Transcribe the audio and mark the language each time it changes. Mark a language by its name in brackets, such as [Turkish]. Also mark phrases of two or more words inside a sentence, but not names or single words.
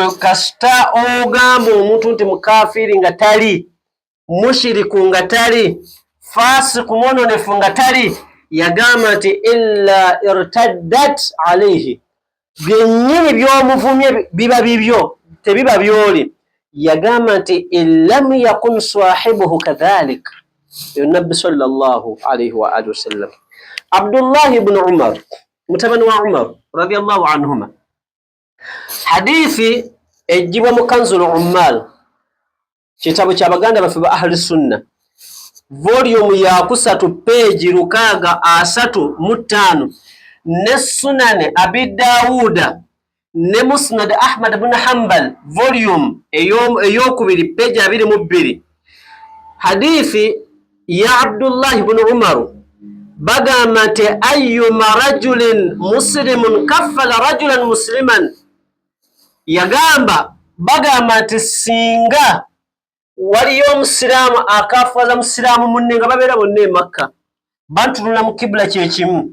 [Ganda] kasita ogamba omuntu nti mukafiiri nga tali mushiriku nga tali fasiku mwononefu nga tali yagamba nti [Arabic] إلا ارتدت عليه [Ganda] byennyini by'omuvumye biba bibyo tebiba byoli yagamba nti [Arabic] إن لم يكن صاحبه كذلك [Ganda] nabbi [Arabic] صلى الله عليه وآله وسلم [Ganda] Abdullah ibn Umar mutabani wa Umar [Arabic] رضي الله عنهما [Ganda] hadithi ejjibwa mu Kanzul Ummal kitabo ky'abaganda baffe ba [Arabic] أهل السنة [Ganda] volume ya 3 page 635 ne Sunan Abi Dawuda ne Musnad Ahmad ibn Hanbal volume eyokubiri page 22 hadithi ya Abdullah ibn Umar bagamba nti [Arabic] أيما رجل مسلم كفل رجلا مسلما [Ganda] yagamba bagamba nti singa waliyo omusiraamu akafuwaza musiraamu munne nga babeera bonna e Makka bantunula mu kibula kyekimu